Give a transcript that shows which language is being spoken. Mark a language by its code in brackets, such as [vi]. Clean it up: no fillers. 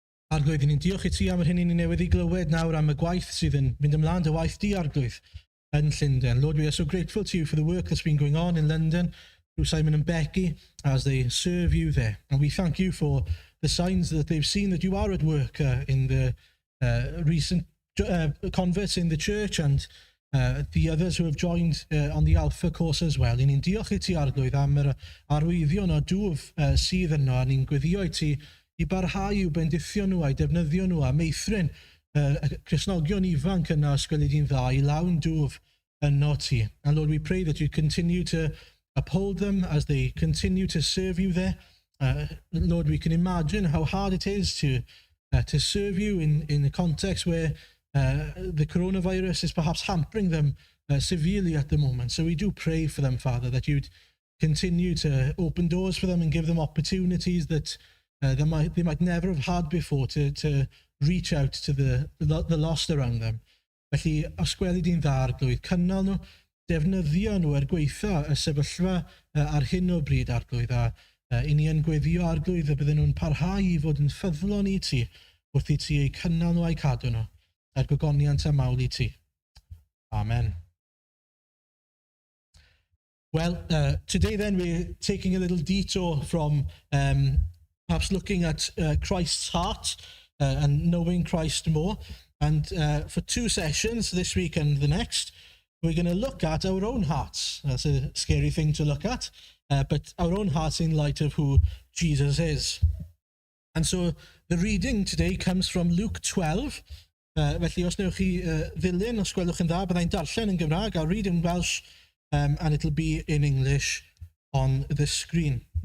[cy] Arglwydd, ni'n diolch i ti am yr hyn i ni newydd i glywed nawr am y gwaith sydd yn mynd ymlaen, dy waith di, Arglwydd. yn Llundain. [en] Lord, we are so grateful to you for the work that's been going on in London through Simon and Becky as they serve you there. And we thank you for the signs that they've seen that you are at work in the recent converts in the church and the others who have joined on the Alpha course as well. [cy] Ni'n diolch i ti Arglwydd am yr arwyddion o dwf sydd yno, a ni'n gweddio i ti i barhau i'w bendithio nhw a'i defnyddio nhw a meithrin Cristnogion ifanc yna ysgweli di'n dda i lawn dwf yno ti. [en] And Lord, we pray that you continue to uphold them as they continue to serve you there. Lord, we can imagine how hard it is to serve you in a context where the coronavirus is perhaps hampering them severely at the moment. So we do pray for them, Father, that you'd continue to open doors for them and give them opportunities that they might never have had before to reach out to the lost around them. [cy] Felly, os gweli di'n dda Arglwydd, cynnal nhw, defnyddio nhw gweithio y sefyllfa ar hyn o bryd Arglwydd, a i ni yn gweddio Arglwydd y bydden nhw'n parhau i fod yn ffyddlon i ti wrth i ti eu cynnal nhw a'i cadw nhw er gogoniant a mawl i ti. Amen. [en] Well, today then we're taking a little detour from perhaps looking at Christ's heart and knowing Christ more. And for 2 sessions, this week and the next, we're going to look at our own hearts. That's a scary thing to look at, but our own hearts in light of who Jesus is. And so the reading today comes from Luke 12. [cy] Felly, os newch chi ddilyn, os gwelwch yn dda, byddai'n darllen yn Gymraeg. [en] I'll read in Welsh and it'll be in English on the screen.